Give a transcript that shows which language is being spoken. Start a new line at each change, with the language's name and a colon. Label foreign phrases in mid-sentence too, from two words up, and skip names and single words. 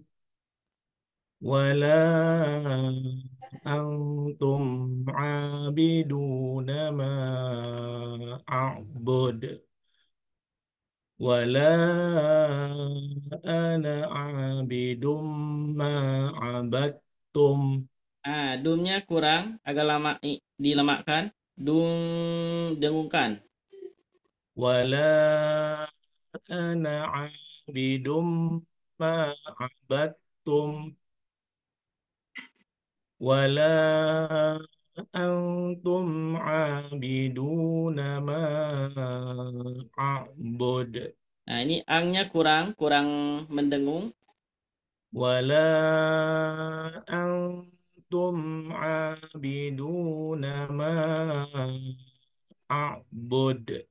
Arabic: ولا أنتم عابدون ما أعبد. ولا أنا عابد ما عبدتم.
Indonesian: Dumnya kurang, agak lama dilemakkan. Dengungkan.
Arabic: ولا أنا عابد ما عبدتم. ولا أنتم عابدون ما أعبد.
Indonesian: Nah, ini angnya kurang mendengung.
Arabic: ولا أنتم عابدون ما أعبد.